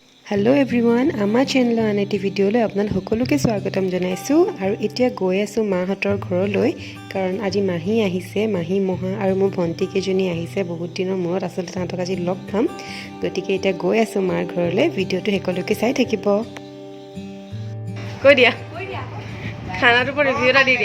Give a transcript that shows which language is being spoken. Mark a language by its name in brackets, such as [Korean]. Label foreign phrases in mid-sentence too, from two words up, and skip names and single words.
[English] hello everyone [Assamese] আমাৰ চেনেল আন এটা ভিডিঅ আপোনালোক সকলোকে স্বাগতম जनाइছোঁ আৰু এতিয়া গৈ আছোঁ মাহঁতৰ ঘৰলৈ কাৰণ আজি মাহী আহিছে মাহী মহা আৰু মোৰ ভন্টি কেজনী আহিছে বহুত দিনৰ মূৰত আসলে তাহাঁতক আজি লগ পাম গতিকে এতিয়া গৈ আছোঁ মাৰ ঘৰলৈ ভিডিওটো সকলোকে চাই থাকিব কৈ দিয়া খানাৰ ওপৰত ৰিভিউ এটা দি দিয়া